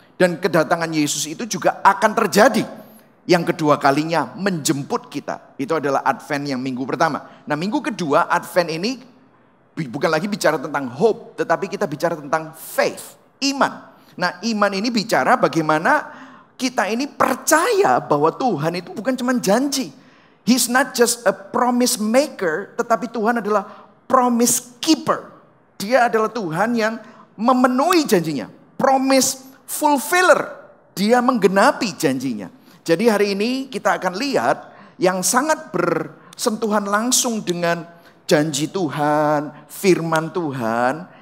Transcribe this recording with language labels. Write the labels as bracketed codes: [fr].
[id] Dan kedatangan Yesus itu juga akan terjadi. Yang kedua kalinya menjemput kita. Itu adalah Advent yang minggu pertama. Nah minggu kedua Advent ini bukan lagi bicara tentang hope. Tetapi kita bicara tentang faith, iman. Nah iman ini bicara bagaimana kita ini percaya bahwa Tuhan itu bukan cuma janji. [en] He's not just a promise maker. [id] Tetapi Tuhan adalah promise keeper. Dia adalah Tuhan yang memenuhi janjinya. [en] Promise fulfiller. [id] Dia menggenapi janjinya. Jadi hari ini kita akan lihat yang sangat bersentuhan langsung dengan janji Tuhan, firman Tuhan.